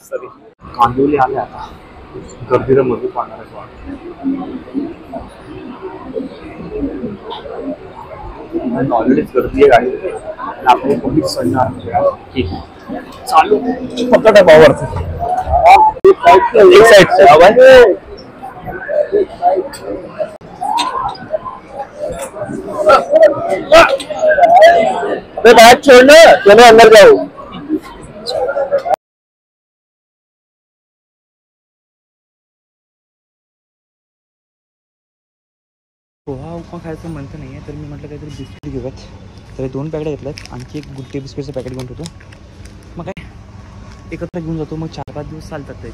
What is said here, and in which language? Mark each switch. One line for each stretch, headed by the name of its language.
Marathi: सरी कांदिवली आले आता, गर्दीला मजबूत पाडणार आहे. ऑलरेडीच गर्दी आहे गाडी. आपली पब्लिक चढणार चालू फक्त डबावरती.
Hindi: एक साइड से अबे बात छोड़ना, चलो अंदर जाओ।
Marathi: पोहा उपमा खायचं म्हणतं नाही आहे, तर मी म्हटलं काहीतरी बिस्किट घेऊयात. तर 2 पॅकेट घेतल्यात, आणखी एक गुड डे बिस्किटचं पॅकेट घेऊन ठेवतो. मग काय एकत्र घेऊन जातो, मग 4-5 दिवस चालतात ते.